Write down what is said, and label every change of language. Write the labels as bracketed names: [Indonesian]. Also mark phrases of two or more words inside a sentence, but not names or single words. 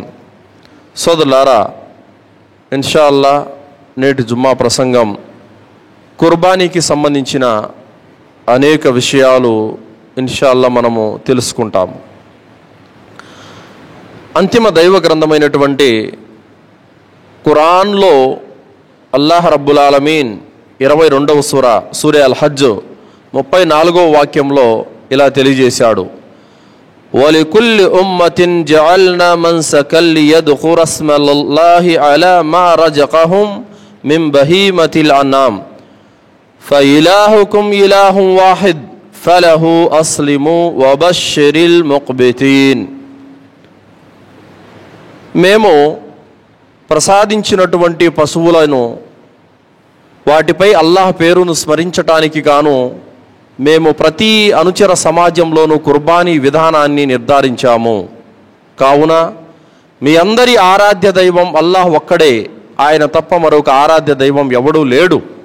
[Telugu] సోదరులారా, ఇన్షాల్లా నేటి జుమ్మా ప్రసంగం కుర్బానీకి సంబంధించిన అనేక విషయాలు ఇన్షాల్లా మనము తెలుసుకుంటాము. అంతిమ దైవ గ్రంథమైనటువంటి ఖురాన్లో అల్లాహ్ [Arabic] رب العالمين [Telugu] 22వ సూరా అల్ హజ్ 34వ వాక్యంలో ఇలా తెలియజేశాడు. [Arabic] وَلِكُلِّ أُمَّةٍ جَعَلْنَا مَنْسَكًا لِيَذْكُرُوا اسْمَ اللَّهِ عَلَى مَا رَزَقَهُمْ مِنْ بَهِيمَةِ الْأَنْعَامِ فَإِلَٰهُكُمْ إِلَٰهٌ وَاحِدٌ فَلَهُ أَسْلِمُوا وَبَشِّرِ الْمُخْبِتِينَ. [Telugu] మేము ప్రసాదించినటువంటి పశువులను, వాటిపై అల్లాహ్ పేరును స్మరించటానికి గాను మేము ప్రతి అనుచర సమాజంలోనూ కుర్బానీ విధానాన్ని నిర్ధారించాము. కావున మీ అందరి ఆరాధ్య దైవం అల్లాహ్ ఒక్కడే, ఆయన తప్ప మరొక ఆరాధ్య దైవం ఎవడూ లేడు.